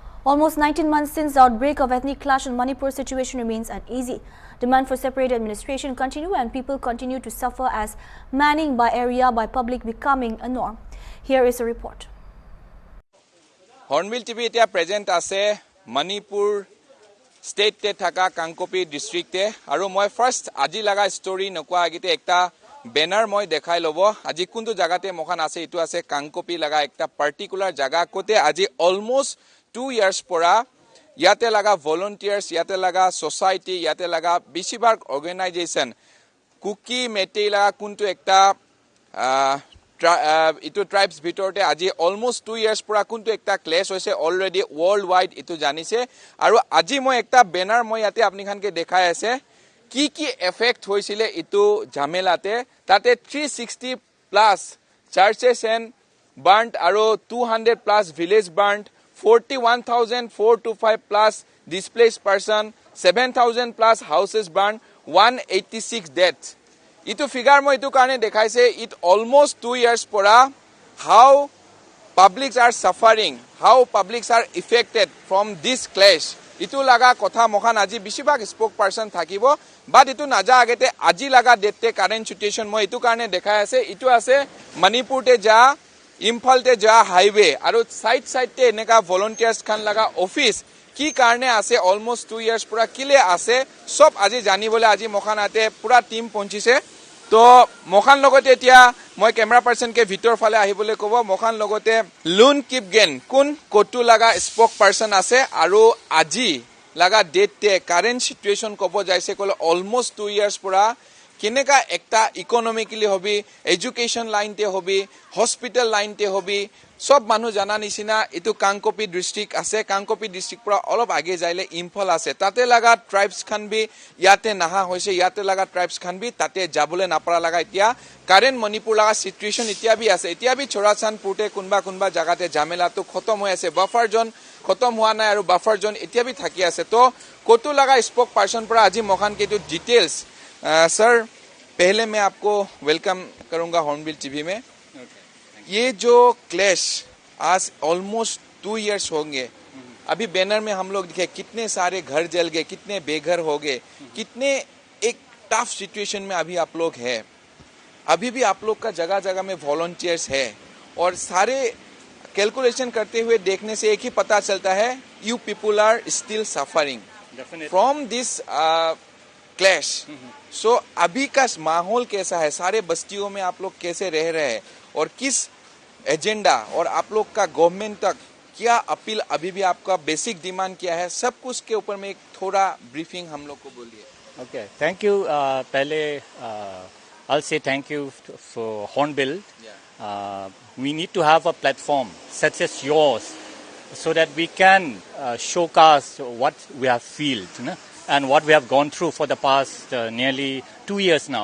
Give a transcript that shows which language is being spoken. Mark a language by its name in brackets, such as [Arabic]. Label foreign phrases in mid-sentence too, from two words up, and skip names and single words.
[English] Almost 19 months since the outbreak of ethnic clash in Manipur, situation remains uneasy. Demand for separate administration continue and people continue to suffer as manning by area by public becoming a norm. Here is a report. [Naga Pidgin] Hornbill TV etia present ase Manipur state te thaka Kangkopi district te aru moi first aji laga story nokwa agite ekta banner moi dekhai lobo aji kuntu jaga te mokhan ase itu ase Kangkopi laga ekta particular jaga kote aji [English] almost 2 years [Naga Pidgin] pora yate laga volunteers yate laga society yate laga besibag organization kuki mete laga kuntu ekta itu tribes bitorte aji [English] almost 2 years [Naga Pidgin] pura kuntu ekta clash hoise already worldwide itu janise aru aji moi ekta banner moi yate apni khan ke dekhai ase ki effect hoisile itu jamelate tate [English] 360 plus churches and burnt [Naga Pidgin] aru [English] 200 plus village burnt 41,425 plus displaced person 7,000 plus houses burned 186 deaths. [Naga Pidgin] Itu figure mo itu karne dekhaise [English] it almost 2 years pora how publics are suffering, how publics are affected from this clash. [Naga Pidgin] Itu laga kotha mokhan aji bisibag spokesperson thakibo but itu naja agete aji laga dette [English] current situation [Naga Pidgin] mo itu karne dekhai ase itu ase Manipur te ja Imphal te ja highway aru side te eneka volunteers khan laga office ki karne ase [English] almost 2 years [Naga Pidgin] pura kile ase sob aji janibole aji mokhan ate pura team ponchise to mokhan logote etia moi camera person ke vitor phale ahibole kobo mokhan logote Lun Kipgen kun kotu laga spokesperson ase aru aji laga date te [English] current situation [Naga Pidgin] kobo jaise kole [English] almost 2 years [Naga Pidgin] pura kineka ekta economically hobi [English] education line [Naga Pidgin] te hobi [English] hospital line [Naga Pidgin] te hobi sob manu jana nisina itu Kangkopi district ase Kangkopi district pura olop age jaile Imphal ase tate laga tribes khan bi yate naha hoise yate laga tribes khan bi tate jabule napara laga itia [English] current Manipur [Naga Pidgin] laga situation itia bi ase itia bi Chorachan purte kunba jagate jamela to khotom hoy ase [English] buffer zone [Naga Pidgin] khotom hua nai aru [English] buffer zone [Naga Pidgin] itia bi thaki ase to kotu laga spokesperson pura aji mokhan ke to details [Hindi] सर पहले मैं आपको वेलकम करूंगा हॉर्नबिल टीवी में ये जो क्लैश आज [English] almost 2 years [Hindi] होंगे अभी बैनर में हम लोग दिखे कितने सारे घर जल गए कितने बेघर हो गए कितने एक [English] tough situation [Hindi] में अभी आप लोग हैं अभी भी आप लोग का जगह जगह में वॉलंटियर्स है और सारे कैलकुलेशन करते हुए देखने से एक ही पता चलता है [English] you people are still suffering from this [Hindi] क्लैश सो अभी का माहौल कैसा है सारे बस्तियों में आप लोग कैसे रह रहे हैं और किस एजेंडा और आप लोग का गवर्नमेंट तक क्या अपील अभी भी आपका बेसिक डिमांड क्या है सब कुछ के ऊपर में एक थोड़ा ब्रीफिंग हम लोग को बोलिए [English] okay thank you पहले I'll say thank you for Hornbill we need to have a platform such as yours so that we can showcase what we have felt you know? And what we have gone through for the past nearly 2 years now.